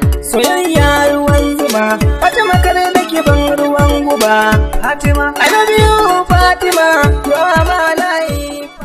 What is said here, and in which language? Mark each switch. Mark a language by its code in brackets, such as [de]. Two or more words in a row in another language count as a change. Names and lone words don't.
[ha] Soyayya ruwan zuma, Fatima kar da ki ban ruwan guba. Fatima, [en] I love you, Fatima, you are my life.